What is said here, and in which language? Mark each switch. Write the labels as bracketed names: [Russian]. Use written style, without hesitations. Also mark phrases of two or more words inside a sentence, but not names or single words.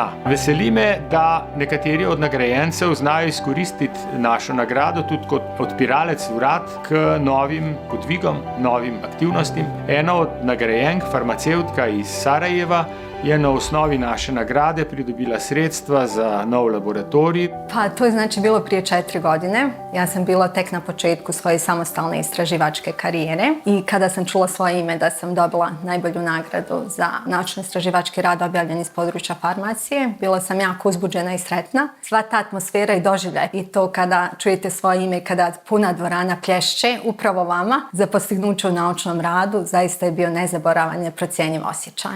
[Slovenian] Veseli me, da nekateri od nagrajencev znajo izkoristiti našo nagrado tudi kot odpiralec vrat k novim podvigom, novim aktivnostim. Ena od nagrajenk, farmacevtka iz Sarajeva, je na osnovi naše nagrade pridobila sredstva za nov laboratorij. [Bosnian] Pa to je znači bilo prije 4 godine. Ja sam bila tek na početku svoje samostalne istraživačke karijere i kada sam čula svoje ime da sam dobila najbolju nagradu za naučno-istraživački rad objavljen iz područja farmacije, bila sam jako uzbuđena i sretna. Sva ta atmosfera i doživljaj i to kada čujete svoje ime, kada puna dvorana plješće upravo vama za postignuće u naučnom radu, zaista je bio nezaboravan, neprocjenjiv osjećaj.